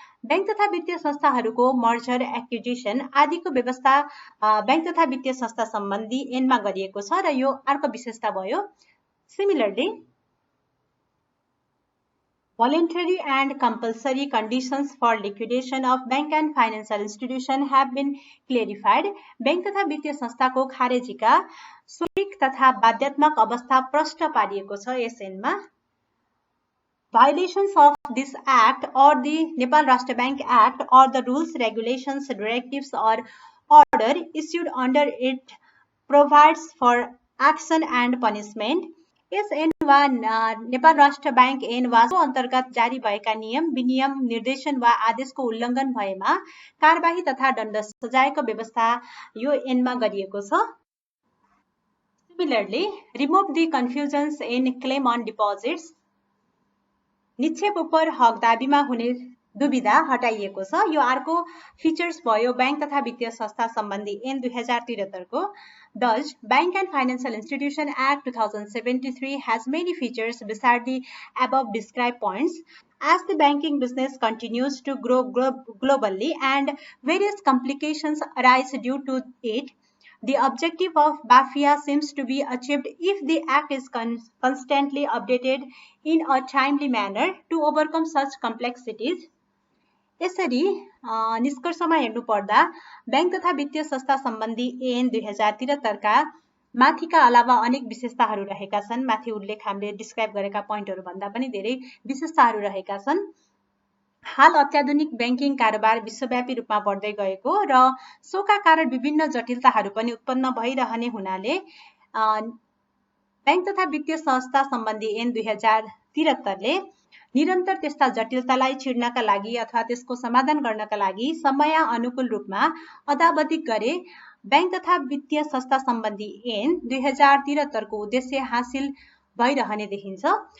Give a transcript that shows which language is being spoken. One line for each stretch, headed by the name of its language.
Nepali: Bank तथा वित्तीय संस्थाहरूको मर्जर, एक्विजिसन आदिको व्यवस्था बैंक तथा वित्तीय संस्था सम्बन्धी ऐनमा गरिएको छ र यो अर्को विशेषता भयो.
English: Similarly, voluntary and compulsory conditions for liquidation of bank and financial institution have been clarified.
Nepali: Bank तथा वित्तीय संस्थाको खारेजीका स्वैच्छिक तथा बाध्यात्मक अवस्था प्रष्ट पारिएको छ एसएनमा.
English: Violations of this Act or the Nepal Rashtra Bank Act or the rules, regulations, directives or order issued under it provides for action and punishment.
Nepali: SN वा नेपाल राष्ट्र बैंक ऐन वा सो अन्तर्गत जारी भएका नियम, विनियम, निर्देशन वा आदेशको उल्लङ्घन भएमा कारबाही तथा दण्ड सजायको व्यवस्था यो ऐनमा गरिएको छ.
English: Similarly, remove the confusions in claim on deposits.
Nepali: निक्षेप उपर हक दाबीमा हुने दुविधा हटाइएको छ. यो अर्को फिचर्स भयो बैंक तथा वित्तीय संस्था सम्बन्धी ऐन 2073 को.
English: Thus, Bank and Financial Institution Act 2073 has many features beside the above described points. As the banking business continues to grow globally and various complications arise due to it, the objective of BAFIA seems to be achieved if the Act is constantly updated in a timely manner to overcome such complexities.
Nepali: यसरी निष्कर्षमा हेर्नु पर्दा bank तथा वित्तीय संस्था सम्बन्धी ऐन 2073 का माथिका अलावा अनेक विशेषताहरू रहेका छन्. माथि उल्लेख हामीले डिस्क्राइब गरेका पोइन्टहरू भन्दा पनि धेरै विशेषताहरू रहेका छन्. हाल अत्याधुनिक बैंकिङ कारोबार विश्वव्यापी रूपमा बढ्दै गएको र सोका कारण विभिन्न जटिलताहरू पनि उत्पन्न भइरहने हुनाले बैंक तथा वित्तीय संस्था सम्बन्धी ऐन 2073 ले निरन्तर त्यस्ता जटिलतालाई छिड्नका लागि अथवा त्यसको समाधान गर्नका लागि समय अनुकूल रूपमा अद्यावधिक गरे बैंक तथा वित्तीय संस्था सम्बन्धी ऐन 2073 को उद्देश्य हासिल भइरहने देखिन्छ.